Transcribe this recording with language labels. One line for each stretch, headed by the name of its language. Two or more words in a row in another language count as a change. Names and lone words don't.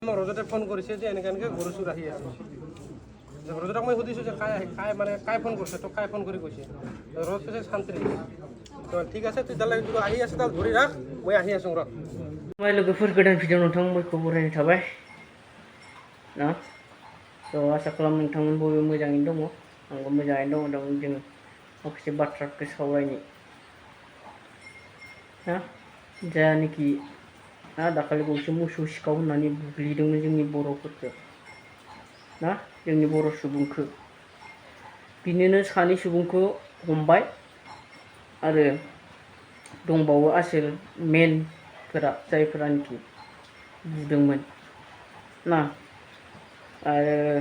Assamese: ৰজতে ফোন কৰিছে যে এনেকৈ এনেকৈ গৰু চুৰ আহি আছে। ৰজতক মই সুধিছোঁ যে কাই ফোন কৰিছে, তোক কাই ফোন কৰি কৈছে। ৰজ কৈছে শান্তি। ঠিক আছে তেতিয়াহ'লে আহি আছে তাক ধৰি ৰাখ, মই আহি আছোঁ ৰ।
Bodo: लोगोफोर गोदान भिडिअ नोंथांमोनखौ बरायनाय थाबाय ना आसा खालामो नोंथांमोन बयबो मोजाङैनो दङ। आंबो मोजाङैनो दङ। जों माखासे बाथ्राफोरखौ सावरायनि ना जायानोखि दाखालि बावैसो मोसौ सिखाव होननानै बुग्लिदोंमोन जोंनि बर'फोरखौ ना जोंनि बर' सुबुंखौ बिनिनो सानै सुबुंखौ हमबाय आरो दंबावो आसोल मेनफोरा जायफोरानोखि बुदोंमोन ना आरो